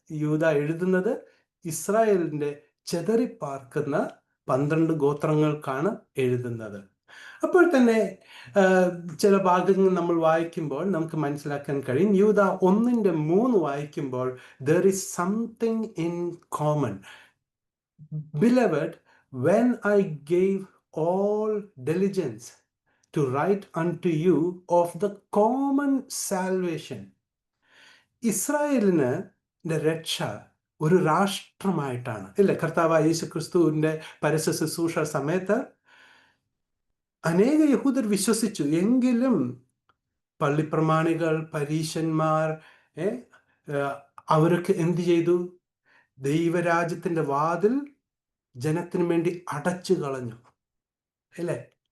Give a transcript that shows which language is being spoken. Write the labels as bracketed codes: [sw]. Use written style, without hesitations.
[ml] യൂദ എഴുതുന്നത് ഇസ്രായേലിന്റെ ചെതറിപ്പാർക്കുന്ന 12 ഗോത്രങ്ങൾക്കാണ് എഴുതുന്നത്. അപ്പോൾ തന്നെ ചില ഭാഗങ്ങൾ നമ്മൾ വായിക്കുമ്പോൾ നമുക്ക് മനസ്സിലാക്കാൻ കഴിയും, യൂദ 1:3 വായിക്കുമ്പോൾ [en] there is something in common. Beloved, when I gave all diligence to write unto you of the common salvation. [ml] ഇസ്രായേലിന് രക്ഷ ഒരു രാഷ്ട്രമായിട്ടാണ്. ഇല്ലേ? കർത്താവായ യേശു ക്രിസ്തുവിന്റെ പരസ്യ ശുശ്രൂഷ സമയത്ത് അനേക യഹൂദർ വിശ്വസിച്ചു. എങ്കിലും പള്ളിപ്രമാണികൾ, പരീശന്മാർ അവരൊക്കെ എന്ത് ചെയ്തു? ദൈവരാജ്യത്തിന്റെ വാതിൽ ജനത്തിന് വേണ്ടി അടച്ചു കളഞ്ഞു. അല്ലേ?